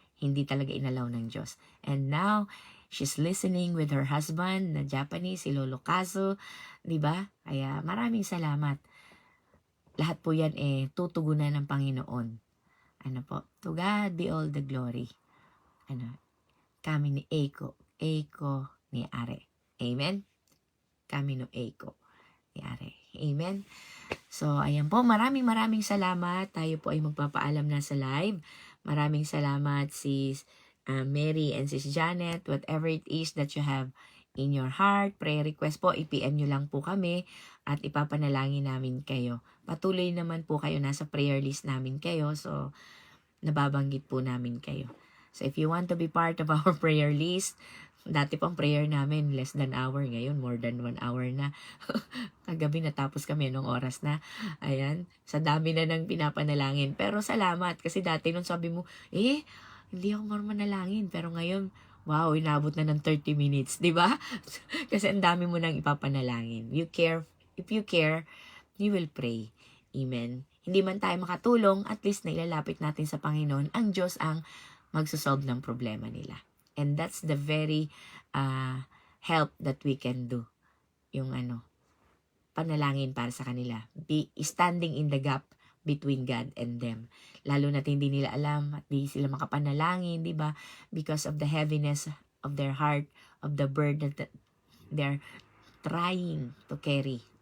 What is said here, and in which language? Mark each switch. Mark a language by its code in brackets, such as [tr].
[tl] Hindi talaga inalaw ng Diyos. [en] And now, she's listening with her husband na Japanese, si Lolo Kazo. [tl] Diba? Kaya maraming salamat. Lahat po yan tutugunan ng Panginoon. Ano po? [en] To God be all the glory. [ja] Kami ni Eiko ni Are. [en] Amen? [ja] Kami no Eiko ni Are. Amen? [tl] So, ayan po. Maraming salamat. Tayo po ay magpapaalam na sa live. Maraming salamat sis Mary and sis Janet. [en] Whatever it is that you have in your heart, prayer request po, [tl] i-PM nyo lang po kami at ipapanalangin namin kayo. Patuloy naman po kayo, nasa prayer list namin kayo. So, nababanggit po namin kayo. [en] So, if you want to be part of our prayer list, [tl] dati pang prayer namin, [en] less than hour. [tl] Ngayon, [en] more than 1 hour [tl] na. Kagabi natapos kami nung oras na. Ayan, sa dami na nang pinapanalangin. Pero salamat, kasi dati nung sabi mo, hindi ako marunong manalangin. Pero ngayon, wow, inabot na ng 30 minutes. Diba? Kasi ang dami mo nang ipapanalangin. [en] If you care, you will pray. [tl] Amen. Hindi man tayo makatulong, at least nailalapit natin sa Panginoon. Ang Diyos ang magsosolve ng problema nila. [en] And that's the very help that we can do. [tl] Yung panalangin para sa kanila. [en] Be standing in the gap between God and them. [tl] Lalo na't hindi nila alam at di sila makapanalangin, di ba? [en] Because of the heaviness of their heart, of the burden that they're trying to carry.